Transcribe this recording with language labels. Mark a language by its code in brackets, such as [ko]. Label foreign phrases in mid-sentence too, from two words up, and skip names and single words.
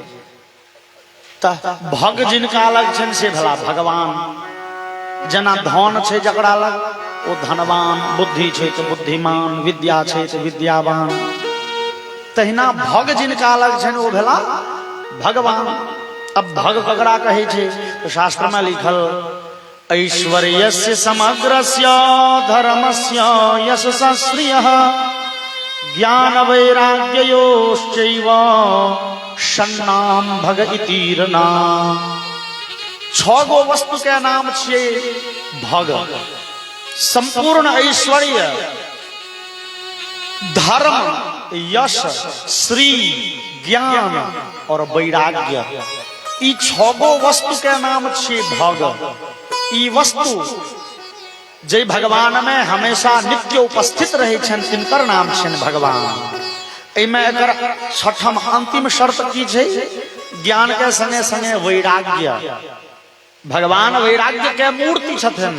[mai] त भग जिनका अलग छनि से भला भगवान। जेना धन छै जकरा लग ओ धनवान, बुद्धि छै तो बुद्धिमान, विद्या छै तो विद्यावान, तहिना भग जिनका अलग छनि ओ भेला भगवान। अब भग ककरा कहे छे? तो शास्त्र में लिखल [sa] ऐश्वर्यस्य समग्रस्य धर्मस्य यशस्य श्रियः ज्ञान वैराग्ययोश्चैव षण्णाम भग इतीरना। [mai] 6 गो वस्तु के नाम छे भग। संपूर्ण ऐश्वर्य, धर्म, यश, श्री, ज्ञान और वैराग्य, ई 6 गो वस्तु के नाम छे भग। ई वस्तु जे भगवान में हमेशा नित्य उपस्थित रहे छन, तिनकर नाम छन भगवान। एमे एकर छठम अंतिम शर्त की छे? ज्ञान के संगे संगे वैराग्य। भगवान वैराग्य के मूर्ति छथिन।